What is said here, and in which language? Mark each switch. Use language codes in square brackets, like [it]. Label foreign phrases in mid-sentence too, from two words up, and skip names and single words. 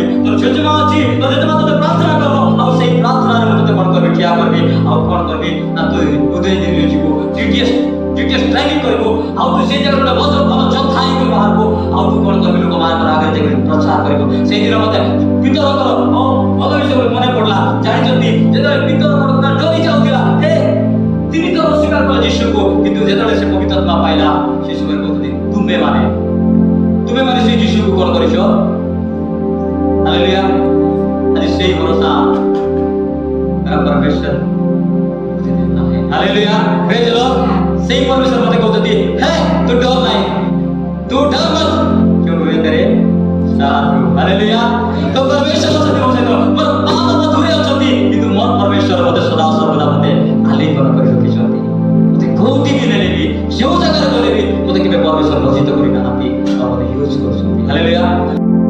[or] ତୋର ଜେଜେମା ଅଛି ତୋ ଜେଜେମା ତୋତେ ପ୍ରାର୍ଥନା କରିବ ଆଉ ସେଇ ପ୍ରାର୍ଥନାରେ ମୁଁ ତୋତେ କ'ଣ କରିବି ଠିଆ କରିବି ଆଉ କ'ଣ କରିବି ନା ତୁ ଉଦୟଗିରିରେ ଯିବୁ GTS ଟ୍ରେନିଂ କରିବୁ ଆଉ ତୁ ସେଇ ଜାଗାରେ ଗୋଟେ ଭଲ ଯୋଦ୍ଧା ହେଇକି ବାହାରକୁ ଆଉ ତୁ କ'ଣ କରିବି ଲୋକମାନଙ୍କର ଆଗରେ ଯାଇକି ପ୍ରଚାର କରିବୁ। ସେଇଦିନ ମୋତେ ପିତରଙ୍କର ଭଲ ବିଷୟ ମନେ ପଡ଼ିଲା। ଜାଣିଛନ୍ତି ଯେତେବେଳେ ପିତରଙ୍କର ଡରି ଯାଉଥିଲା [bn] তিনি তো অস্বীকার করে যিশুকে কিন্তু [or] যেତେବେଳେ ସେ ପବିତ୍ର ଆତ୍ମା ପାଇଲା ସେ ସମୟରେ କହୁଛନ୍ତି ତୁମେମାନେ ସେଇ ଯୀଶୁକୁ କ'ଣ କରିଛ। ହାଲେଲୁୟା। ଆଜି ସେଇ ଭରସା ପରମେଶ୍ୱର ହାଲେଲୁୟା [en] Praise the Lord. [or] ସେଇ ପରମେଶ୍ୱର ମୋତେ କହୁଛନ୍ତି ହେ ତୁ ଡର ନାହିଁ [hi] तू डर मत क्यों मैं तेरे साथ हूं। [or] हालेलुया। [hi] तो परमेश्वर [or] ଅଛନ୍ତି ମୋ ସହିତ ମୋର ମା ବାବା ଦୂରେ ଅଛନ୍ତି କିନ୍ତୁ ମୋର ପରମେଶ୍ୱର ମୋତେ ସଦା ସର୍ବଦା ମୋତେ ଆଲିଙ୍ଗନ କରି ରଖିଛନ୍ତି। ମୋତେ କୋଉଠି ବି ନେଲେ ବି ଯେଉଁ ଜାଗାରେ ଗଲେ ବି ମୋତେ କେବେ ପରମେଶ୍ୱର ଲଜ୍ଜିତ କରିନାହାନ୍ତି ଆଉ ମୋତେ ୟୁଜ୍ କରୁଛନ୍ତି। ହାଲେଲୁୟା।